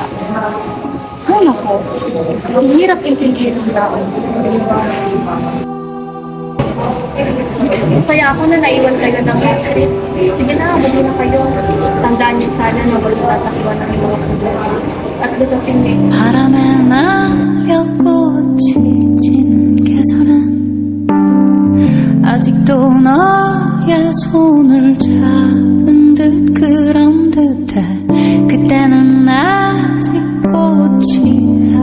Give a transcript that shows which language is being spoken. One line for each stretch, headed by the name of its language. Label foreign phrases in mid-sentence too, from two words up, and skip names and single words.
Filipino: Ay nako, ang hirap intindihin ng tao. Masaya ako na naiwan kayo ng street. Sige na, bali na kayo. Tandaan niyo sana na walang tatakbuhan ng mga problema. At lutasin niyo.
Korean: 바람에 날려 꽃이 지는 계절엔 아직도 너의 손을 잡은 듯 그런 듯해 그때는 아직 꽃이